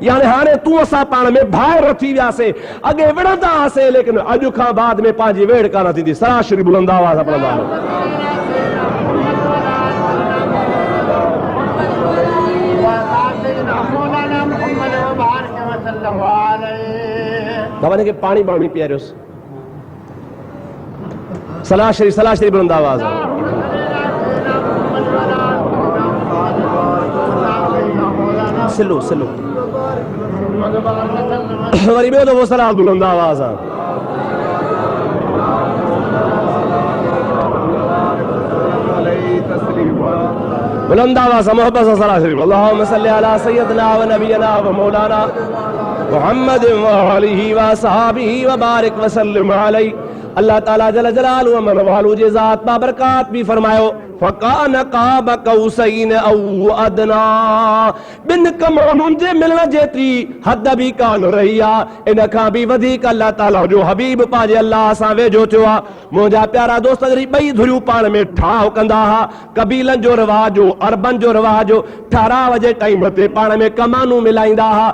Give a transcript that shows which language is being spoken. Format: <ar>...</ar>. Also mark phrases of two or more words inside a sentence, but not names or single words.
<sd>यानी हाणे तूं असां पाण में भाइर थी वियासीं। अॻे विढ़ंदा हुआसीं, लेकिन अॼु खां बाद में पंहिंजी वेड़ कान थींदी। सरासरी बुलंद आवाज़ सां पढ़ंदा आहियूं। बाबा ने पानी बाणी पियारियोसि। सलाह बुलंद आवाज़ सिलो सिलो वरी ॿियो दफ़ो सलाह बुलंद आवाज़ आहे। बुलंद आवाज़ मोहब्बत सां सलाह शरीफ।</sd> <ar>اللهم صل على سيدنا و نبينا و مولانا محمد و آله و صحابه و بارك و سلم عليه.</ar> <sd>अल्लाह ताला</sd> <ar>جل جلاله</ar> <sd>मन वालू जे ज़ात बा बरकात भी फरमायो</sd> <ar>فكان قاب قوسين أو أدنى.</ar> <sd>बिन कमानुनि जे मिलण जेतिरी हद बि कान रही आहे। इन खां बि वधीक अल्लाह ताला जो हबीब पंहिंजे अल्लाह सां वेझो थियो आहे। मुंहिंजा प्यारा दोस्त जॾहिं ॿई धुरियूं पाण में ठाह कंदा हुआ, कबीलनि जो रिवाज हो, अरबनि जो रिवाज हो, ठहराव जे टाइम ते पाण में कमानूं मिलाईंदा हुआ।</sd>